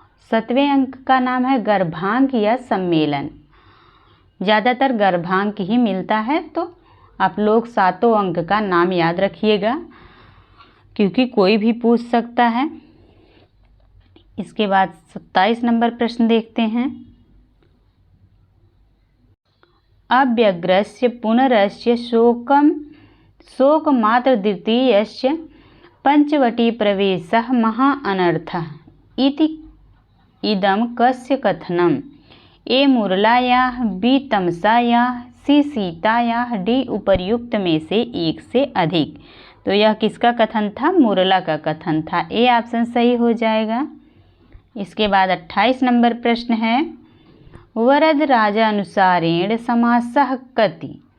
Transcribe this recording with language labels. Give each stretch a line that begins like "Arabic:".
Hindi: सातवें अंक का नाम है गर्भांक या सम्मेलन। ज़्यादातर गर्भांक ही मिलता है, तो आप लोग सातों अंक का नाम याद रखिएगा क्योंकि कोई भी पूछ सकता है। इसके बाद 27 नंबर प्रश्न देखते हैं।
Sanskrit: अव्यग्रस्य पुनरस्य शोकमात्र द्वितीयस्य पंचवटी प्रवेशः महा अनर्थः इति इदं कस्य कथनम्? ए मुरलायाः, बी तमसायाः, सी सीतायाः, डी
Hindi: उपर्युक्त में से एक से अधिक। तो यह किसका कथन था? मुरला का कथन था। ए ऑप्शन सही हो जाएगा। इसके बाद 28 नंबर प्रश्न है।
Sanskrit: वरद राजानुसारेण समासः कति?